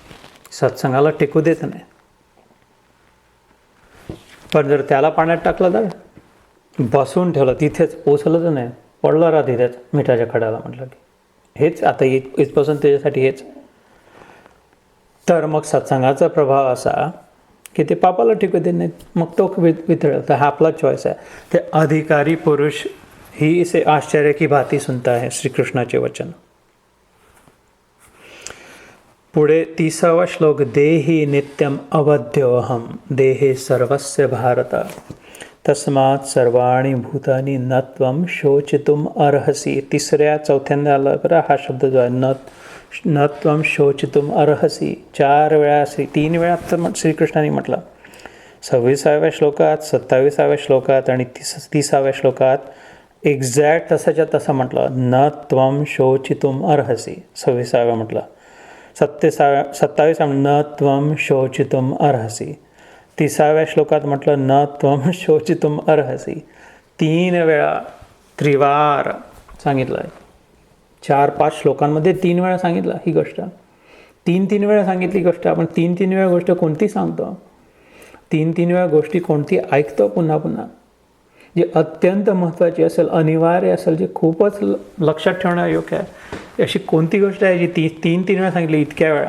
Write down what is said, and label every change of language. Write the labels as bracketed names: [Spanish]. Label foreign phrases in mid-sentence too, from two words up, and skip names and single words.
[Marathi] पाप सत्संगाला टिकू देत नाही. पण जर त्याला पाण्यात टाकलं तर बसवून ठेवलं, तिथेच पोचलं तर नाही, पडलं राहा तिथेच मिठाच्या खड्याला, म्हटलं की हेच आता इथपासून त्याच्यासाठी हेच. तर मग सत्संगाचा प्रभाव असा की ते पापाला टिकू देत नाहीत, मग तो वितळेल. तर हा आपला चॉईस आहे. ते अधिकारी पुरुष [Hindi] ही से आश्चर्य की भांति सुनता है, [Marathi] श्रीकृष्णाचे वचन. पुढे 30वा श्लोक. [Sanskrit] देहि नित्यम अवध्योऽहम देहे सर्वस्य भारत तस्मात् सर्वाणि भूतानि न त्वं शोचितुम अर्हसि. [Marathi] तिसऱ्या चौथ्यांदा आला बरं हा शब्द जो आहे, [Sanskrit] न त्वं शोचितुम अर्हसि. [Marathi] 4 वेळा 3 वेळा तर श्रीकृष्णाने म्हटलं. 26व्या श्लोकात, 27व्या श्लोकात आणि 30व्या श्लोकात एक्झॅक्ट तसाच्या तसं म्हटलं. [Sanskrit] न त्वं शोचितुम अर्हसि [Marathi] 26व्या म्हटलं. [Sanskrit] 27व्या न त्वं शोचितुम अर्हसि. [Marathi] 30व्या श्लोकात म्हटलं [Sanskrit] न त्वं शोचितुम अर्हसि. [Marathi] 3 वेळा त्रिवार सांगितलं आहे. 4-5 श्लोकांमध्ये 3 वेळा सांगितलं ही गोष्ट. 3 वेळा सांगितली गोष्ट. आपण 3 वेळा गोष्ट कोणती सांगतो, 3 वेळा गोष्टी कोणती ऐकतो पुन्हा पुन्हा, जी अत्यंत महत्त्वाची असेल, अनिवार्य असेल, जे खूपच लक्षात ठेवणं योग्य आहे, अशी कोणती गोष्ट आहे जी 3 वेळा सांगितली इतक्या वेळा.